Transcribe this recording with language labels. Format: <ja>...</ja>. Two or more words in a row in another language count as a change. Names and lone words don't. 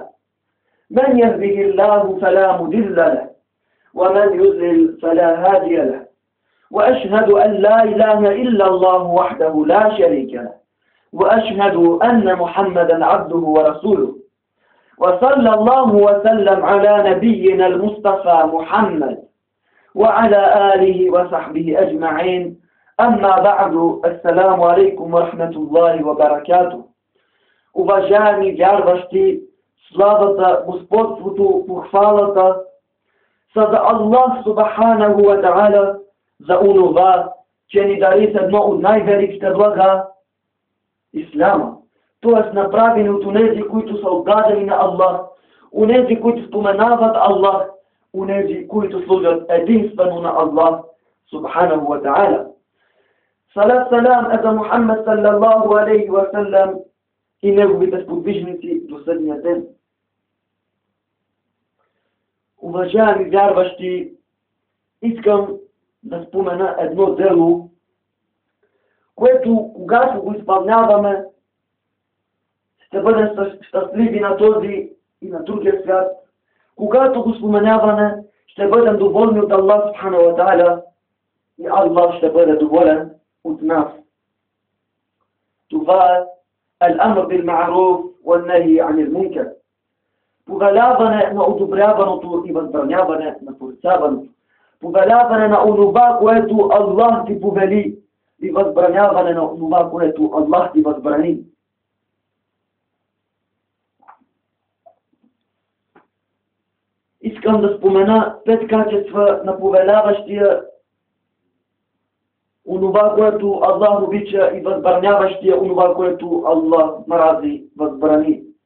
<ar>من يهده الله فلا مضل له، ومن يضلل فلا هادي له، وأشهد أن لا إله إلا الله وحده لا شريك له، وأشهد أن محمدا عبده ورسوله. وصلى الله وسلم على نبينا المصطفى محمد وعلى آله وصحبه أجمعين. أما بعد، السلام عليكم ورحمة الله وبركاته.</ar> <bg>Уважаеми вярващи, славата, господството, похвалата са за Аллах</bg> <ar>سبحانه وتعالى,</ar> <bg>за онова, че ни дари с едно от най-великите блага – Исляма. Т.е. направени от онези, които са отдадени на Аллах, онези, които споменават Аллах, онези, които служат единствено на Аллах</bg> <ar>سبحانه وتعالى.</ar> <bg>Салат салам е за Мухаммед</bg> <ar>صلى الله عليه وسلم</ar> <bg>и неговите сподвижници до съдния ден. Уважаеми вярващи, искам да спомена едно дело, което, когато го изпълняваме, ще бъдем щастливи на този и на другия свят. Когато го споменаваме, ще бъдем доволни от Аллах</bg> <ar>سبحانه وتعالى</ar> <bg>и Аллах ще бъде доволен от нас. Това е</bg> <ar>الأمر بالمعروف والنهي عن المنكر.</ar> <bg>Повеляване на одобряваното и възбраняване на порицаването. Повеляване на онова, което Аллах ти повели, и възбраняване на онова, което Аллах ти възбрани. Искам да спомена 5 качества на повеляващия онова, което Аллах обича, и възбраняващия онова, което Аллах мрази, възбрани.</bg>